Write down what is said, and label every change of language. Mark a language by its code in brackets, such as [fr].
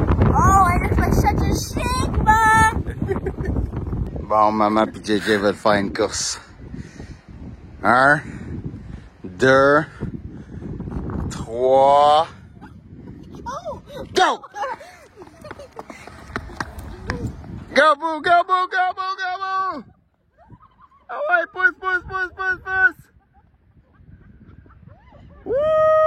[en] Oh, I look like such a Sigma! [fr] Bon, maman puis JJ veulent faire une course. [en] 1, 2, 3. Go! Go, boo, go, boo, go, boo, go, boo! [fr] Ah ouais, pousse, pousse, pousse, pousse, pousse! Woohoo!